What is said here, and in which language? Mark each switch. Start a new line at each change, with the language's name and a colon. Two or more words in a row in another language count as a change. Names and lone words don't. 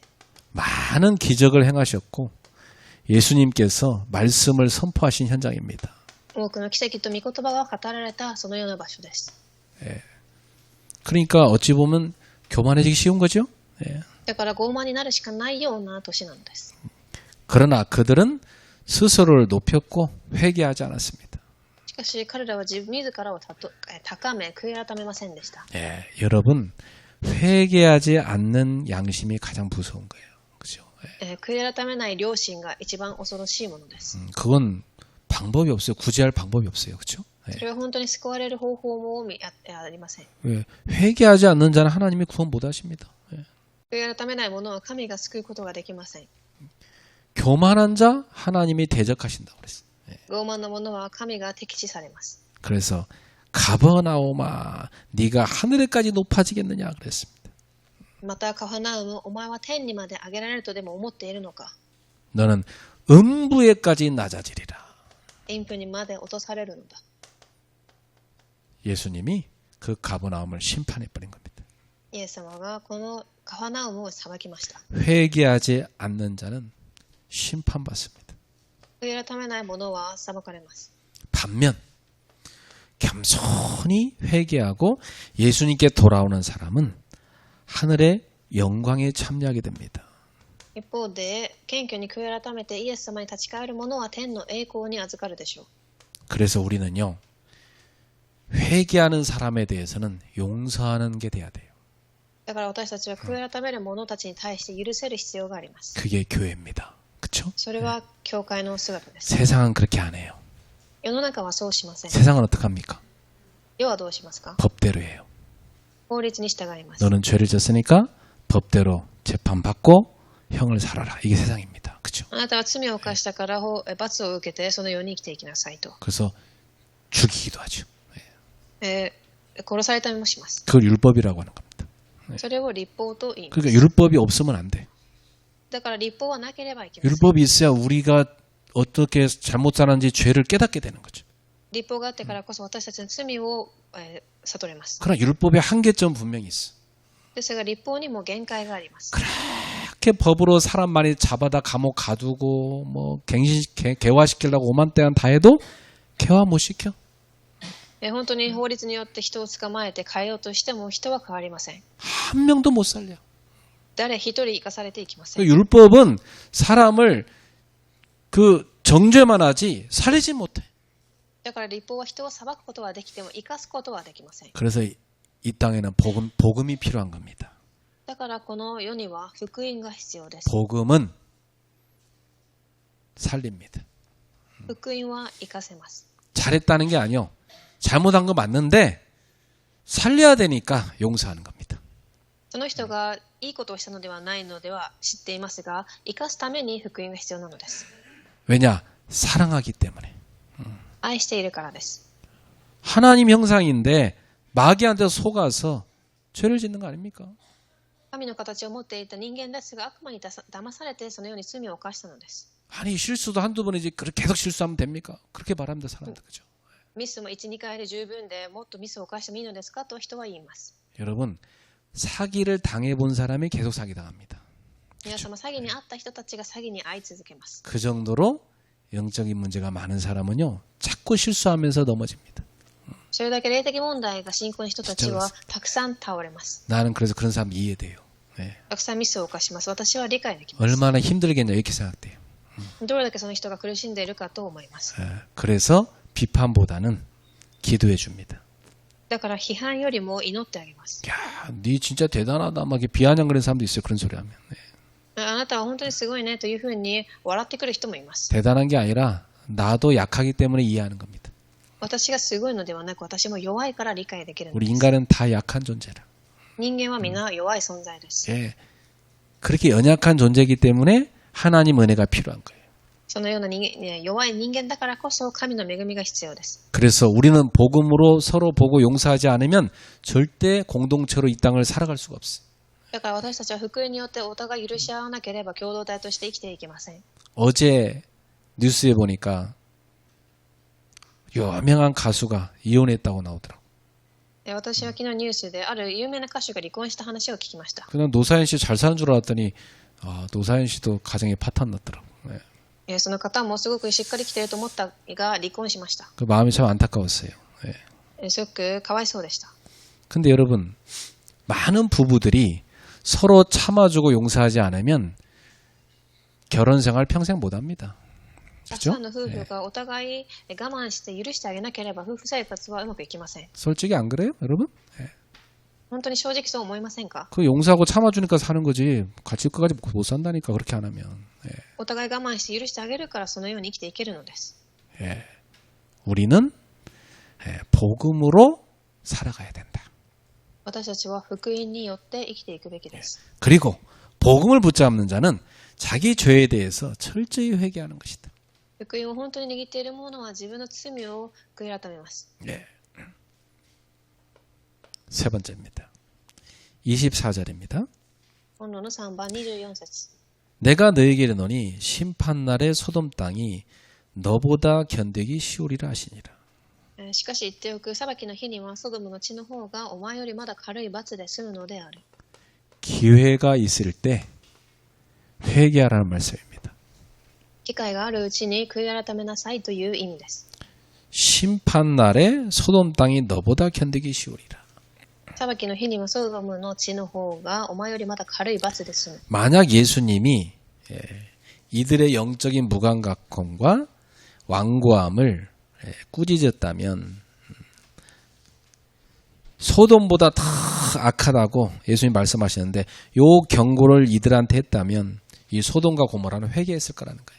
Korean: 많은 기적을 행하셨고 예수님께서 말씀을 선포하신 현장입니다.
Japanese: 多くの奇跡と御言葉が語られたそのような場所です。
Korean: 그러니까 어찌 보면 교만해지기 쉬운 거죠.
Japanese: だから傲慢になるしかないような年なのです。
Korean: 그러나 그들은 스스로를 높였고 회개하지 않았습니다.
Japanese: しかし彼らは自らを高め、悔い改めませんでした。
Korean: 여러분 회개하지 않는 양심이 가장 무서운 거예요. 그죠?
Japanese: 悔い改めない良心が一番恐ろしいものです。
Korean: 그건 방법이 없어요. 구제할 방법이 없어요. 그렇죠?
Japanese: それは本当に救われる方法もありません。
Korean: 회개하지 않는 자는 하나님이 구원 못 하십니다.
Japanese: 悔い改めない者は神が救うことができません。
Korean: 교만한 자 하나님이 대적하신다고 그랬어요.
Japanese: 傲慢な者は神が敵視されます。
Korean: 그래서 가버나움아 네가 하늘에까지 높아지겠느냐 그랬습니다.
Japanese: またカファナウム、お前は天にまで上げられるとでも思っているのか。
Korean: 너는 음부에까지 낮아지리라.
Japanese: 陰府にまで落とされるのだ。
Korean: 예수님이 그 가버나움을 심판해 버린 겁니다.
Japanese: イエス様がこのカファナウムを裁きました。
Korean: 회개하지 않는 자는 심판받습니다.
Japanese: 悔い改めない者は裁かれます。
Korean: 반면 겸손히 회개하고 예수님께 돌아오는 사람은 하늘의 영광에 참여하게 됩니다.
Japanese: 一方で、謙虚に悔い改めてイエス様に立ち返る者は天の栄光に預かるでしょう。
Korean: 그래서 우리는요, 회개하는 사람에 대해서는 용서하는 게 돼야 돼요.
Japanese: だから私たちは悔い改める者たちに対して許せる必要があります。
Korean: 그게 교회입니다. 그렇죠?
Japanese: それは教会の姿です。
Korean: 세상은 그렇게 안 해요.
Japanese: 世の中はそうしません。
Korean: 세상은 어떻게 합니까?
Japanese: 世はどうしますか？
Korean: 법대로 해요.
Japanese: 法律に従います。
Korean: 너는 죄를 졌으니까 법대로 재판받고 형을 살아라. 이게 세상입니다. 그렇죠?
Japanese: あなたは罪を犯したから罰を受けてそのように生きていきなさいと。
Korean: 그래서 죽이기도 하죠.
Japanese: 殺されたりもします。
Korean: 그걸 율법이라고 하는 겁니다.
Japanese: それを立法と言います。
Korean: 그러니까 율법이 없으면 안 돼.
Japanese: だから立法はなければいけません。
Korean: 율법이 있어야 우리가 어떻게 잘못 살았는지 죄를 깨닫게 되는 거죠.
Japanese: 立法があってからこそ私たちの罪を悟れます。
Korean: 그러나 율법의 한계점 분명히 있어.
Japanese: ですが立法にも限界があります。
Korean: 그렇게 법으로 사람 많이 잡아다 감옥 가두고 뭐 개화시키려고 오만대한 다 해도 개화 못 시켜.
Japanese: 本当に法律によって人を捕まえて変えようとしても人は変わりません。
Korean: 한 명도 못 살려.
Japanese: 誰一人生かされていきません。
Korean: 율법은 사람을 그 정죄만 하지 살리지 못해.
Japanese: だから立法は人を裁くことはできても生かすことはできません。
Korean: 그래서 이 땅에는 복음이 필요한 겁니다.
Japanese: だからこの世には福音が必要です。
Korean: 복음은 살립니다.
Japanese: 福音は生かせます。
Korean: 잘했다는 게 아니요. 잘못한 거 맞는데 살려야 되니까 용서하는 겁니다.
Japanese: その人がいいことをしたのではないのでは知っていますが、生かすために福音が必要なのです。
Korean: 왜냐? 사랑하기 때문에.
Japanese: 愛しているからです。
Korean: 하나님 형상인데 마귀한테 속아서 죄를 짓는 거 아닙니까?
Japanese: 神の形を持っていた人間ですが、悪魔に騙されてそのように罪を犯したのです。
Korean: 아니 실수도 한두 번이지 그렇게 계속 실수하면 됩니까? 그렇게 말합니다 사람들. 그죠?
Japanese: ミスも 1,2 回で十分でもっとミスを犯してもいいのですかと人は言います。
Korean: 여러분 사기를 당해본 사람이 계속 사기당합니다.
Japanese: 皆様、詐欺に遭った人たちが詐欺に遭い続けます。
Korean: 그 정도로 영적인 문제가 많은 사람은요, 자꾸 실수하면서 넘어집니다.
Japanese: それだけ霊的問題が進行の人たちはたくさん倒れます。
Korean: 나는 그래서 그런 사람 이해돼요. 예.
Japanese: たくさんミスを犯します。私は理解できます。
Korean: 얼마나 힘들겠냐 이렇게 생각돼요.
Japanese: どれだけその人が苦しんでいるかと思います。
Korean: 예. 그래서 비판보다는 기도해 줍니다.
Japanese: だから批判よりも祈ってあげます。
Korean: 야, 네 진짜 대단하다. 막 이렇게 비아냥거리는 사람도 있어요. 그런 소리 하면. 예.
Japanese: あなたは本当にすごいねというふうに笑ってくる人もいます。
Korean: 대단한 게 아니라 나도 약하기 때문에 이해하는 겁니다.
Japanese: 私がすごいのではなく、私も弱いから理解できるの
Korean: 우리
Japanese: です。
Korean: 인간은 다 약한 존재라.
Japanese: 人間はみんな弱い存在です。
Korean: 예. 그렇게 연약한 존재이기 때문에 하나님 은혜가 필요한 거예요.
Japanese: そのような弱い人間だからこそ神の恵みが必要です。
Korean: 그래서 우리는 복음으로 서로 보고 용서하지 않으면 절대 공동체로 이 땅을 살아갈 수가 없어요.
Japanese: だから私たちは福音によってお互い許し合わなければ共同体として生きていけません。
Korean: 어제 뉴스에 보니까 유명한 가수가 이혼했다고 나오더라고.
Japanese: 私は昨日ニュースである有名な歌手が離婚した話を聞きました。
Korean: 그냥 노사연 씨 잘 사는 줄 알았더니 노사연 씨도 가정에 파탄 났더라고. 예.
Japanese: その方もすごくしっかり来ていると思ったが離婚しました。
Korean: 그 마음이 참 안타까웠어요. 예.
Japanese: すごくかわいそうでした。
Korean: 근데 여러분, 많은 부부들이 서로 참아주고 용서하지 않으면 결혼 생활 평생 못 합니다.
Japanese: たく
Korean: 그죠?
Japanese: さんの夫婦がお互い我慢して許してあげなければ夫婦生活はうまくいきません。
Korean: 솔직히 안 그래요, 여러분? 예.
Japanese: 本当に正直そう思いませんか？
Korean: 그 용서하고 참아주니까 사는 거지. 같이 끝까지 못 산다니까 그렇게 안 하면. 예.
Japanese: お互い我慢して許してあげるからそのように生きていけるのです。
Korean: 예. 우리는 복음으로 살아가야 된다.
Japanese: 私たちは福音によって生きていくべきです。
Korean: 그리고 복음을 붙잡는 자는 자기 죄에 대해서 철저히 회개하는 것이다.
Japanese: 福音を本当に握っている者は自分の罪を悔い改めます。
Korean: 예. 세 번째입니다. 24절입니다.
Japanese: 本論の3番24節。
Korean: 내가 너에게 이르노니 심판날에 소돔 땅이 너보다 견디기 쉬우리라 하시니라.
Japanese: しかし言っておく、裁きの日にはソドムの地の方がお前よりまだ軽い罰で済むのである。
Korean: 기회가 있을 때 회개하라는 말씀입니다.
Japanese: 機会があるうちに悔い改めなさいという意味です。
Korean: 심판날에 소돔 땅이 너보다 견디기 쉬우리라.
Japanese: 裁きの日にはソドムの地の方がお前よりまだ軽い罰で済む。
Korean: 만약 예수님이 이들의 영적인 무감각함과 완고함을 꾸짖었다면 소돔보다 더 악하다고 예수님 말씀하시는데 요 경고를 이들한테 했다면 이 소돔과 고모라는 회개했을 거라는 거예요.